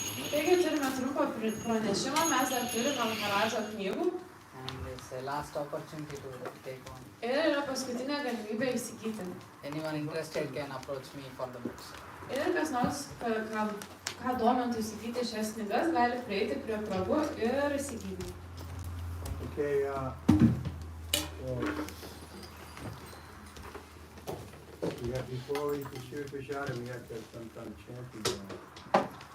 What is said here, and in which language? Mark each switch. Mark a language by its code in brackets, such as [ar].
[lt] Taigi turime trumpą pranešimą, mes dar turime Maharadžo knygų. [en] And it's a last opportunity to take one. [lt] Ir yra paskutinė galimybė įsigyti. [en] Anyone interested can approach me for the books. [lt] Ir kas nors, ką domintų įsigyti šias knygas, gali prieiti prie Prabhu ir įsigyti. [en] Okay, we have before we pursue Prashada, we have to have some kind of chanting going.